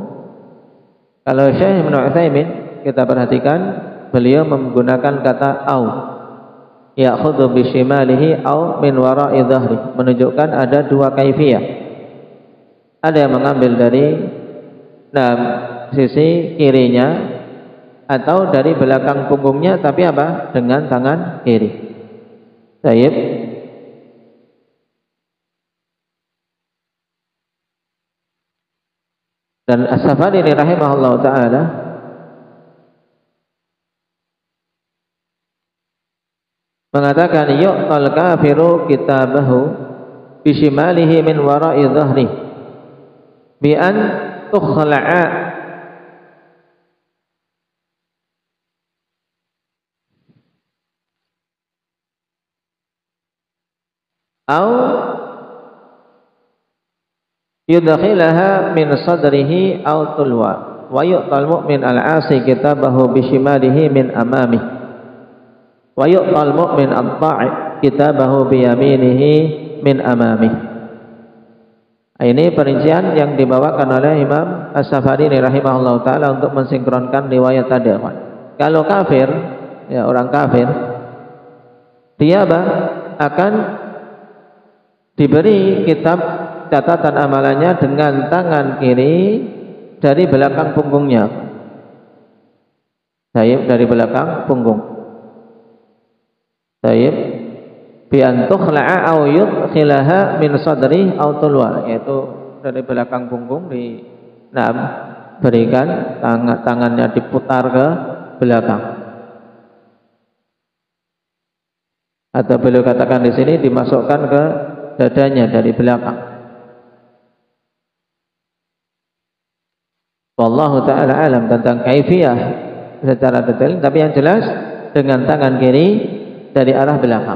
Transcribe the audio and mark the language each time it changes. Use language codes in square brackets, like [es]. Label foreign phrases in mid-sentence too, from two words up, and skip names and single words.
[id] Kalau Syekh Ibnu Utsaimin kita perhatikan, beliau menggunakan kata au, [ar] يأخذ بشماله أو من وراء ظهري, [id] menunjukkan ada dua kaifiyah. Ada yang mengambil dari sisi kirinya atau dari belakang punggungnya, tapi apa? Dengan tangan kiri. Baik. Dan As-Safari [ar] رحمه الله تعالى [id] mengatakan, [ar] يؤتى الكافر كتابه بشماله من وراء ظهري بأن تخلع أو يدخلها من صدره أو تلوى، ويؤتى المؤمن العاصي كتابه بشماله من أمامه، ويؤتى المؤمن الطائع كتابه بيمينه من أمامه. [id] Ini perincian yang dibawakan oleh Imam As-Safari [ar] رحمه الله تعالى [id] untuk mensinkronkan riwayat tadi. Kalau kafir, ya orang kafir, dia akan diberi kitab catatan amalannya dengan tangan kiri dari belakang punggungnya. Taib, dari belakang punggung. Taib, [ar] بأن تخلع أو يدخلها من صدري أو تلوى, [id] yaitu dari belakang punggung berikan tangannya diputar ke belakang. Atau beliau katakan di sini dimasukkan ke dadanya dari belakang. [ar] والله تعالى أعلم [id] tentang kaifiyah secara detail, tapi yang jelas dengan tangan kiri dari arah belakang.